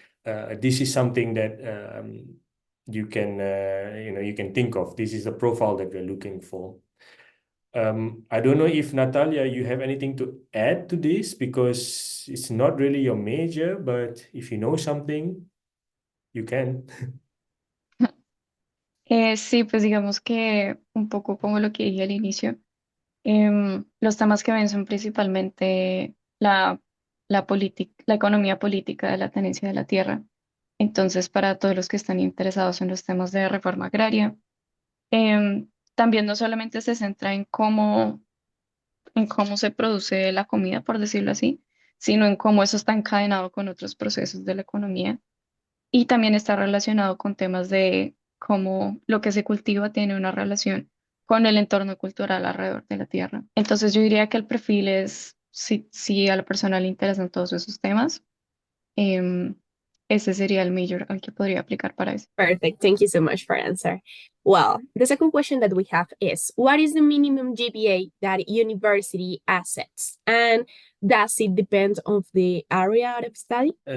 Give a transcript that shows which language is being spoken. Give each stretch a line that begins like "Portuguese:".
English: This is something that you can think of. This is the profile that we're looking for. I don't know if Natalia, you have anything to add to this, because it's not really your major, but if you know something, you can.
Spanish: Sí, pues digamos que un poco como lo que dije al inicio, los temas que ven son principalmente la economía política de la tenencia de la tierra. Entonces, para todos los que están interesados en los temas de reforma agraria, también no solamente se centra en cómo se produce la comida, por decirlo así, sino en cómo eso está encadenado con otros procesos de la economía y también está relacionado con temas de cómo lo que se cultiva tiene una relación con el entorno cultural alrededor de la tierra. Entonces yo diría que el perfil es, si a la persona le interesan todos esos temas, em, ese sería el major al que podría aplicar para eso.
English: Perfect. Thank you so much for answer. Well, the second question that we have is, what is the minimum GPA that university accepts? And does it depend on the area of study?